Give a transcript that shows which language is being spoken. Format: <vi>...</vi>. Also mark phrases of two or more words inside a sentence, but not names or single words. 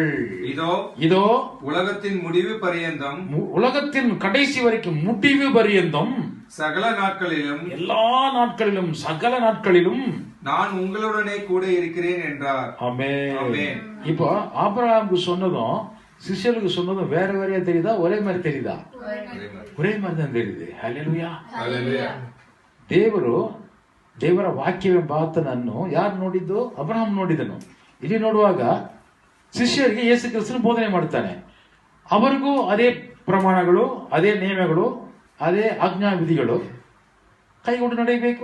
<ta>இதோ உலகத்தின் முடிவு பரியந்தம், உலகத்தின் கடைசி வரைக்கும், முடிவு பரியந்தம், சகல நாட்களிலும், எல்லா நாட்களிலும், சகல நாட்களிலும் நான் உங்களுடனே கூட இருக்கிறேன் என்றார். ஆமென். இப்போ ஆபிரகாமுக்கு சொன்னதும் சிஷ்யர்களுக்கு சொன்னதும் வேற வேறையா தெரியுதா? ஒரே மாதிரி தெரியுதா? ஒரே மாதிரி தான் தெரியுது. ஹல்லேலூயா.</ta> <kn>ದೇವರ ವಾಕ್ಯವೇ ಮಾತನನ್ನು ಯಾರು ನೋಡಿದ್ದು? ಅಬ್ರಹಾಂ ನೋಡಿದನು. ಇಲ್ಲಿ ನೋಡುವಾಗ ಶಿಷ್ಯರಿಗೆ ಯೇಸು ಕ್ರಿಸ್ತನು ಬೋಧನೆ ಮಾಡ್ತಾನೆ. ಅವರಿಗೂ ಅದೇ ಪ್ರಮಾಣಗಳು, ಅದೇ ನಿಯಮಗಳು, ಅದೇ ಆಜ್ಞಾ ವಿಧಿಗಳು ಕೈಗೊಂಡು ನಡೆಯಬೇಕು.</kn>